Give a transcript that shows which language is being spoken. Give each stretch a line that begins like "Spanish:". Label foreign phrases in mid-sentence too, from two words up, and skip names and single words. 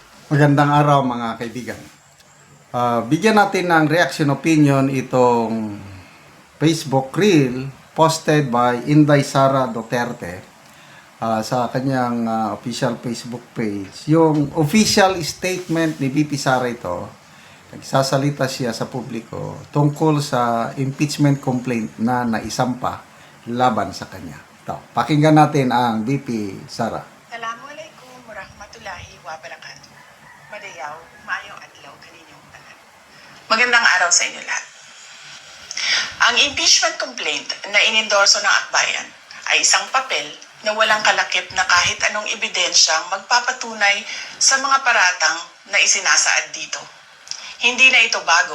Filipino: Magandang araw mga kaibigan. Bigyan natin ng
English: reaction opinion
Filipino: itong Facebook
English: reel posted by
Filipino: Inday Sara Duterte sa kanyang
English: official Facebook page.
Filipino: Yung
English: official statement
Filipino: ni VP Sara ito, nagsasalita siya sa publiko tungkol sa
English: impeachment complaint
Filipino: na naisampa laban sa kanya. Ito, pakinggan natin ang VP Sara.
Arabic: السلام عليكم ورحمة الله وبركاته.
Cebuano: Madayaw, maayong adlaw kaninyong tanan.
Filipino: Magandang araw sa inyo lahat. Ang
English: impeachment complaint
Filipino: na inendorso ng Akbayan ay isang papel na walang kalakip na kahit anong ebidensyang magpapatunay sa mga paratang na isinasaad dito. Hindi na ito bago.